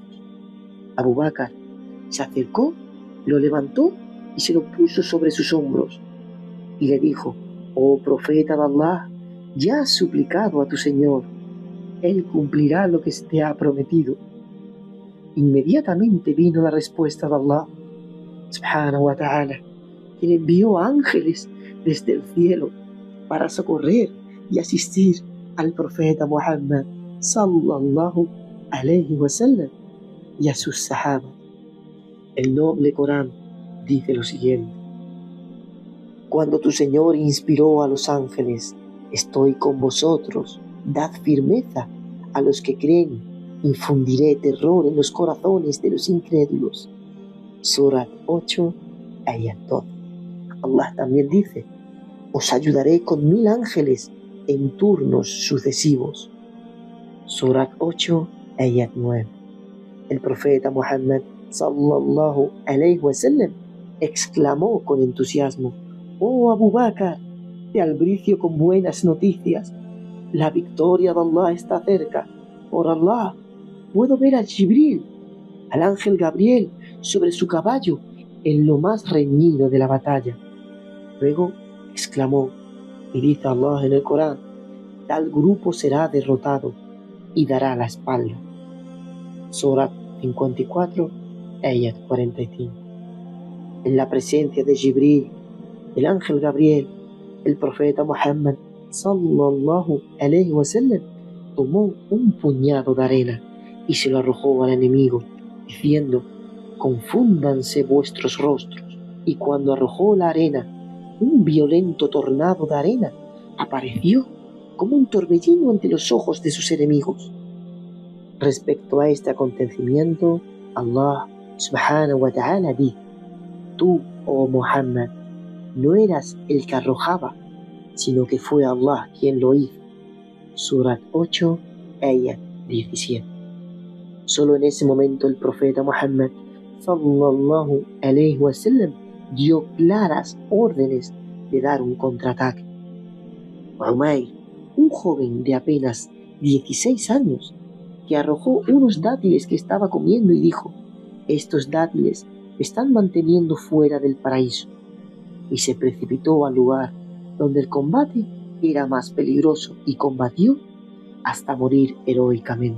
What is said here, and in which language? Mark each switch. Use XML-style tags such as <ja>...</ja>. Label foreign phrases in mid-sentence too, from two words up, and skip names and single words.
<es>Abu Bakr se acercó, lo levantó y se lo puso sobre sus hombros y le dijo: Oh profeta de Allah, ya has suplicado a tu Señor, Él cumplirá lo que te ha prometido. Inmediatamente vino la respuesta de Allah</es> <ar>سبحانه وتعالى,</ar> <es>quien envió ángeles desde el cielo para socorrer y asistir al profeta Muhammad</es> <ar>صلى الله عليه وسلم</ar> <es>y a sus sahabas. El noble Corán dice lo siguiente: Cuando tu Señor inspiró a los ángeles, estoy con vosotros, dad firmeza a los que creen, infundiré terror en los corazones de los incrédulos. Surat 8, ayat 12. Allah también dice: os ayudaré con 1000 ángeles en turnos sucesivos. Surat 8, ayat 9. El profeta Muhammad</es> <ar>صلى الله عليه وسلم</ar> <es>exclamó con entusiasmo: Oh Abu Bakr, te albricio con buenas noticias. La victoria de Allah está cerca. Por Allah, puedo ver a Jibril, al ángel Gabriel, sobre su caballo en lo más reñido de la batalla. Luego exclamó, y dice Allah en el Corán: tal grupo será derrotado y dará la espalda. Surat 54, ayat 45. En la presencia de Jibril, el ángel Gabriel, el profeta Muhammad</es> <ar>صلى الله عليه وسلم</ar> <es>tomó un puñado de arena y se lo arrojó al enemigo, diciendo: confúndanse vuestros rostros. Y cuando arrojó la arena, un violento tornado de arena apareció como un torbellino ante los ojos de sus enemigos. Respecto a este acontecimiento, Allah</es> <ar>سبحانه وتعالى</ar> <es>dice: tú, oh Muhammad, no eras el que arrojaba, sino que fue Allah quien lo hizo. Surat 8, ayat 17. Solo en ese momento el profeta Muhammad</es> <ar>صلى الله عليه وسلم</ar> <es>dio claras órdenes de dar un contraataque. Umayr, un joven de apenas 16 años, que arrojó unos dátiles que estaba comiendo y dijo: estos dátiles me están manteniendo fuera del paraíso, y se precipitó al lugar donde el combate era más peligroso y combatió hasta morir heroicamente.</es>